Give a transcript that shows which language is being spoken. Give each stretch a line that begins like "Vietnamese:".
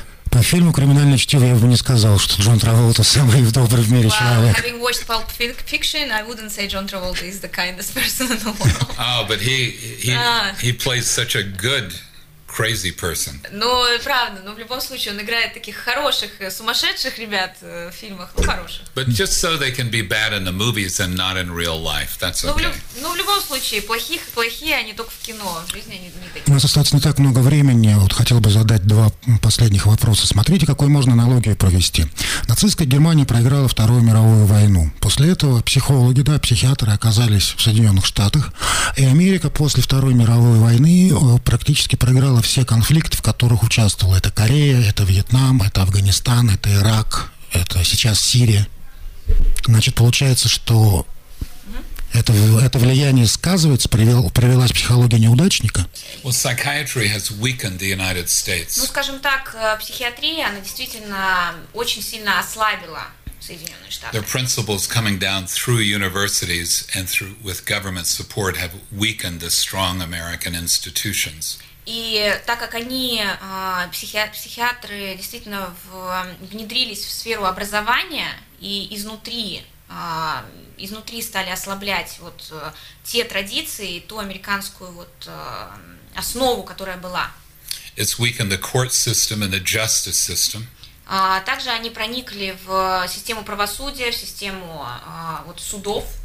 Russian: По фильму «Криминальное чтиво» я бы не сказал, что Джон Траволта самый добрый в мире человек.
English: Having watched Pulp Fiction, I wouldn't say John Travolta is the kindest person in the world. Oh, but he plays such a good crazy person.
Russian: Ну, правда, но в любом случае он играет таких хороших, сумасшедших ребят в фильмах, хороших.
English: But just so they can be bad in the movies and not in real life, that's okay.
Russian: Ну, в любом случае, плохие они только в кино, в жизни они не такие. У нас остается не так много времени, вот хотел бы задать два последних вопроса. Смотрите, какую можно аналогию провести. Нацистская Германия проиграла Вторую мировую войну. После этого психологи, да, психиатры оказались в Соединенных Штатах, и Америка после Второй мировой войны практически проиграла все конфликты, в которых участвовала. Это Корея, это Вьетнам, это Афганистан, это Ирак, это сейчас Сирия. Значит, получается, что это влияние сказывается, привелась психология неудачника?
English: Well, psychiatry has weakened the United States.
Russian: Ну, скажем так, психиатрия, она действительно очень сильно ослабила Соединенные Штаты.
English: Their principles coming down through universities and through with government support have weakened the strong American institutions.
Russian: И так как они, психиатры, действительно внедрились в сферу образования и изнутри стали ослаблять вот те традиции, ту американскую вот основу, которая была.
English: It's weakened the court system and the justice system.
Russian: Также они проникли в систему правосудия, в систему вот судов.